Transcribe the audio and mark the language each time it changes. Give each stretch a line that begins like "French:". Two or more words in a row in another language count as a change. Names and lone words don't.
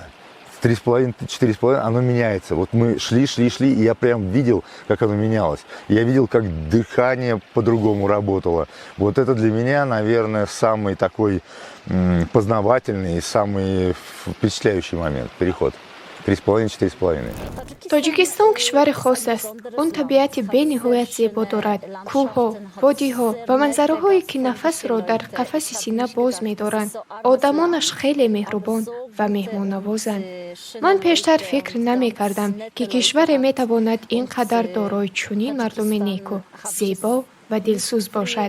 Russian: 3,5-4,5 оно меняется. Вот мы шли, и я прям видел, как оно менялось. Я видел, как дыхание по-другому работало. Вот это для меня, наверное, самый такой познавательный и самый впечатляющий момент, переход. 3,5-4,5.
Tajik: тоҷикистон кишвари хос аст. Он табиати бениҳоят зебо дорад. кӯҳҳо, водиҳо ва манзараҳое ки нафасро дар қафаси сина боз медоранд. одамонаш хеле меҳрубон ва меҳмоннавозанд. ман пештар фикр намекардам ки кишваре метавонад ин қадар дорои чунин мардуми неку, зебо ва дилсӯз бошад.